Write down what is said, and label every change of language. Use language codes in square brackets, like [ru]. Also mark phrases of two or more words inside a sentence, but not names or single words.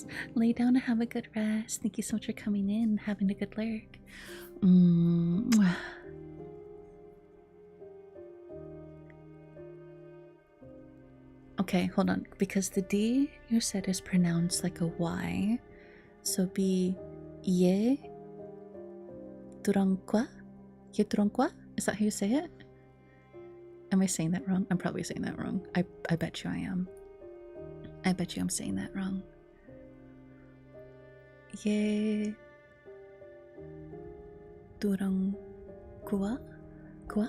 [en] Lay down and have a good rest. Thank you so much for coming in and having a good lurk. Okay, hold on. Because the D you said is pronounced like a Y. So be ye durangqua? Ye durangqua? Is that how you say it? Am I saying that wrong? I'm probably saying that wrong. I bet you I am. I bet you I'm saying that wrong. Ye durangqua? Qua?